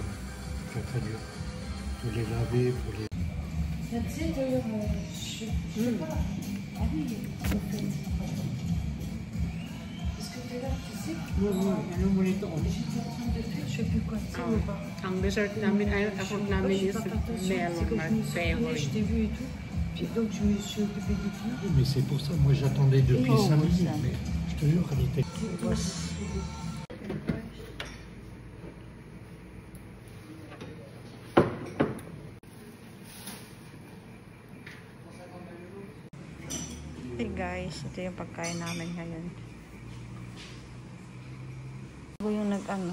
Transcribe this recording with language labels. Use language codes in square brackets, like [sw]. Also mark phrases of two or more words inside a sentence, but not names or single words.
[fr] Très très dur. Pour les laver, pour les... Ah oui, parce que t'es là, tu sais. [tl] Anong monitor? [fr] Je sais plus quoi. [tl] Ang dessert namin ay account namin [en] is melon savory. [fr] Je t'ai vu et tout. Puis donc je me suis occupée de tout. Mais c'est pour ça, moi j'attendais depuis 5 minutes. Mais je te jure qu'elle était... [en] Hey guys, [tl] ito yung pagkain namin ngayon. Ako yung nag-ano.